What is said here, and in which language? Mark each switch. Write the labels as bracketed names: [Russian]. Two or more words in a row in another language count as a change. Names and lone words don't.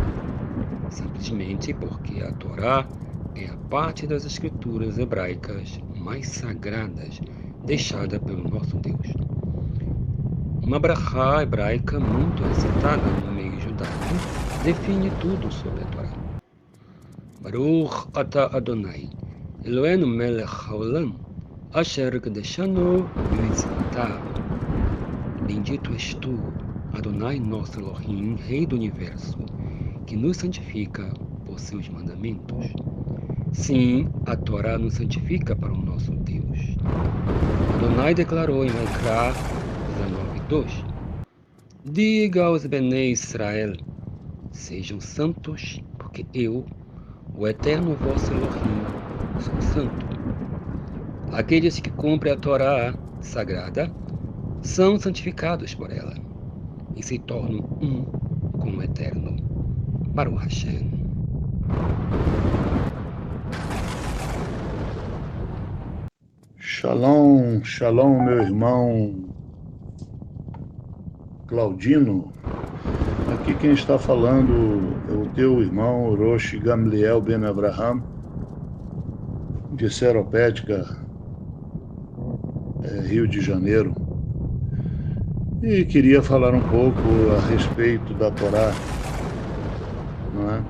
[Portuguese] Simplesmente porque a Torá é a parte das escrituras hebraicas mais sagradas deixada pelo nosso Deus. Uma brachá hebraica muito recitada no meio judaico define tudo sobre a Torá. [Hebrew] ברוך אתה אדני אלהינו מלך העולם אשר קדשנו במצותיו. [Portuguese] Bendito és tu, Adonai nosso Elohim, Rei do Universo, que nos santifica por seus mandamentos. Sim, a Torá nos santifica para o nosso Deus. Adonai declarou em Vaikra 19:2: Diga aos Benei Israel, sejam santos, porque eu, o eterno vosso Elohim, sou santo. Aqueles que cumprem a Torá sagrada são santificados por ela e se tornam um com o eterno. [Hebrew] ברוך השם. שלום שלום, [Portuguese] meu irmão Claudino. Aqui quem está falando é o teu irmão Rosh Gamliel Ben Abraham, de Seropédica, Rio de Janeiro, e queria falar um pouco a respeito da Torá, não é?